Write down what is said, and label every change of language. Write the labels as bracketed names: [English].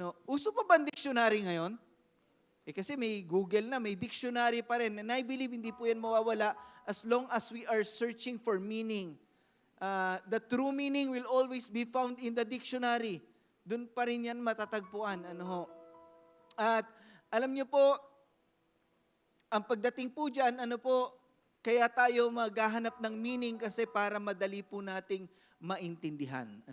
[Filipino] Uso pa ba ang dictionary ngayon? Kasi may Google na, may dictionary pa rin. [English] And I believe [Filipino] hindi po yan mawawala [English] as long as we are searching for meaning. The true meaning will always be found in the dictionary. [Filipino] Doon pa rin yan matatagpuan. At alam niyo po, ang pagdating po dyan, kaya tayo maghahanap ng meaning kasi para madali po nating maintindihan.